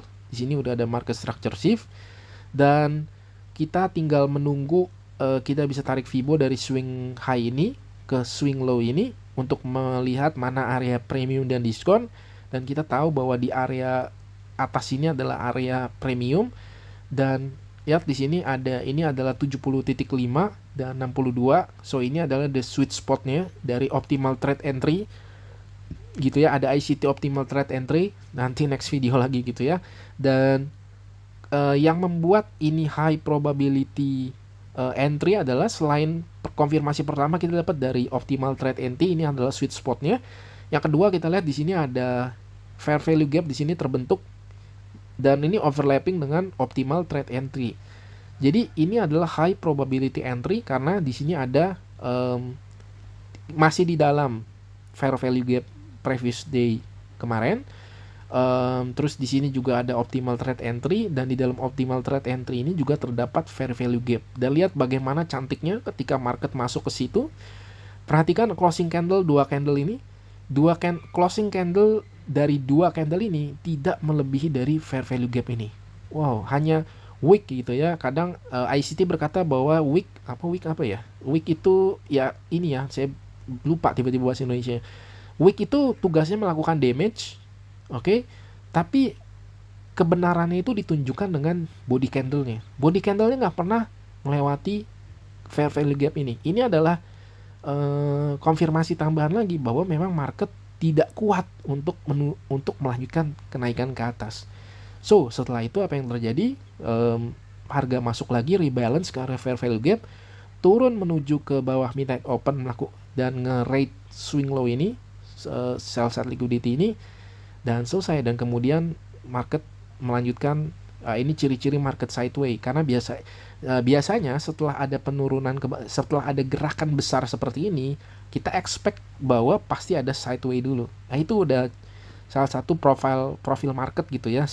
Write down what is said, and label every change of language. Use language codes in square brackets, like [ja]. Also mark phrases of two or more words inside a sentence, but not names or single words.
[id] Di sini udah ada [en] market structure shift [id] dan kita tinggal menunggu kita bisa tarik Fibo dari [en] swing high [id] ini ke [en] swing low [id] ini untuk melihat mana area premium dan diskon, dan kita tahu bahwa di area atas ini adalah area premium dan lihat di sini ini adalah 70.5 dan 62. So ini adalah [en] the sweet spotnya [id] dari [en] optimal trade entry [id] gitu ya. Ada [en] ICT optimal trade entry [id] nanti [en] next video [id] lagi gitu ya. Dan yang membuat ini [en] high probability entry [id] adalah selain konfirmasi pertama kita dapat dari [en] optimal trade entry, [id] ini adalah [en] sweet spotnya. [id] Yang kedua kita lihat di sini ada [en] fair value gap [id] di sini terbentuk dan ini overlapping dengan [en] optimal trade entry. [id] Jadi ini adalah [en] high probability entry [id] karena di sini ada masih di dalam [en] fair value gap previous day [id] kemarin. Terus di sini juga ada [en] optimal trade entry [id] dan di dalam [en] optimal trade entry [id] ini juga terdapat [en] fair value gap. [id] Dan lihat bagaimana cantiknya ketika market masuk ke situ. Perhatikan [en] closing candle closing candle [id] dari dua candle ini tidak melebihi dari [en] fair value gap [id] ini. Wow, hanya wick gitu ya. Kadang ICT berkata bahwa wick apa ya? Wick itu ya ini ya, saya lupa tiba-tiba bahasa Indonesia. Wick itu tugasnya melakukan damage. Oke, tapi kebenarannya itu ditunjukkan dengan [en] body candle-nya. Body candle-nya [id] nggak pernah melewati [en] fair value gap [id] ini. Ini adalah konfirmasi tambahan lagi bahwa memang market tidak kuat untuk melanjutkan kenaikan ke atas. So, setelah itu apa yang terjadi? Harga masuk lagi, rebalance ke area [en] fair value gap, [id] turun menuju ke bawah [en] midnight open [id] dan nge-rate [en] swing low [id] ini, [en] sell side liquidity [id] ini, dan selesai. Dan kemudian market melanjutkan. Ini ciri-ciri [en] market sideway [id] karena biasanya setelah ada penurunan setelah ada gerakan besar seperti ini, kita expect bahwa pasti ada sideway dulu. Nah, itu udah salah satu profil market gitu ya.